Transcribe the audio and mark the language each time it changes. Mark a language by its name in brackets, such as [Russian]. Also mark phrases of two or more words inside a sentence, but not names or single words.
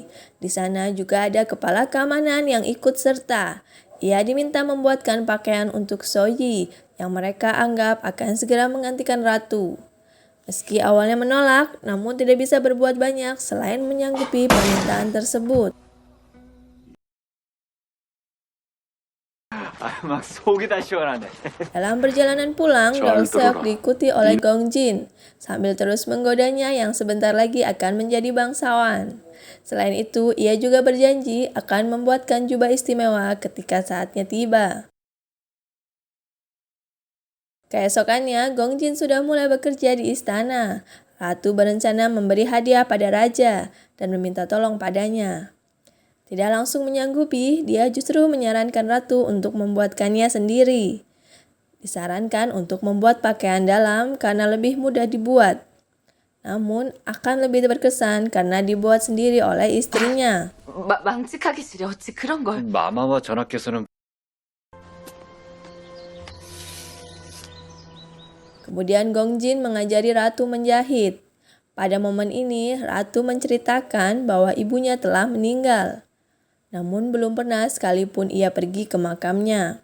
[Indonesian] Di sana juga ada kepala keamanan yang ikut serta. Ia diminta membuatkan pakaian untuk Soyi yang mereka anggap akan segera menggantikan ratu. Meski awalnya menolak, namun tidak bisa berbuat banyak selain menyanggupi permintaan tersebut. [Korean] 막 속이 다 시원하네. [Indonesian] Dalam perjalanan pulang, Doll Seok diikuti oleh Gongjin sambil terus menggodanya yang sebentar lagi akan menjadi bangsawan. Selain itu, ia juga berjanji akan membuatkan jubah istimewa ketika saatnya tiba. Keesokannya, Gongjin sudah mulai bekerja di istana. Ratu berencana memberi hadiah pada raja dan meminta tolong padanya. Tidak langsung menyanggupi, dia justru menyarankan ratu untuk membuatkannya sendiri. Disarankan untuk membuat pakaian dalam karena lebih mudah dibuat. Namun akan lebih berkesan karena dibuat sendiri oleh istrinya. [Korean] 망측하기 싫어. 어찌 그런 걸. 마마와 전하께서는 [Indonesian] Kemudian Gongjin mengajari ratu menjahit. Pada momen ini, ratu menceritakan bahwa ibunya telah meninggal. Namun belum pernah sekalipun ia pergi ke makamnya.